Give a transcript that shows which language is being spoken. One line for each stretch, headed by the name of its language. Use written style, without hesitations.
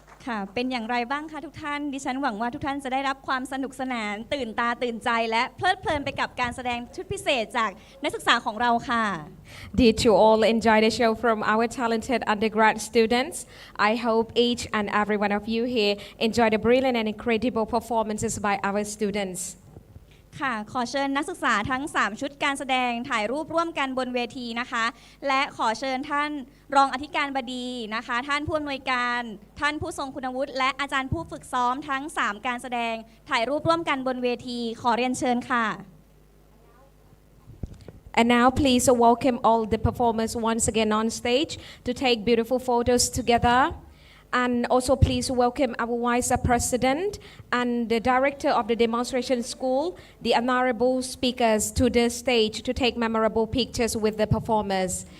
Thai: ค่ะเป็นอย่างไรบ้างคะทุกท่านดิฉันหวังว่าทุกท่านจะได้รับความสนุกสนานตื่นตาตื่นใจและเพลิดเพลินไปกับการแสดงชุดพิเศษจากนักศึกษาของเราค่ะ
English: Did you all enjoy the show from our talented undergrad students? I hope each and every one of you here enjoy the brilliant and incredible performances by our students.
Thai: ค่ะขอเชิญนักศึกษาทั้ง3ชุดการแสดงถ่ายรูปร่วมกันบนเวทีนะคะและขอเชิญท่านรองอธิการบดีนะคะท่านผู้อำนวยการท่านผู้ทรงคุณวุฒิและอาจารย์ผู้ฝึกซ้อมทั้ง3การแสดงถ่ายรูปร่วมกันบนเวทีขอเรียนเชิญค่ะ
English: And now please welcome all the performers once again on stage to take beautiful photos together.And also please welcome our Vice President and the Director of the Demonstration School, the honorable speakers to the stage to take memorable pictures with the performers.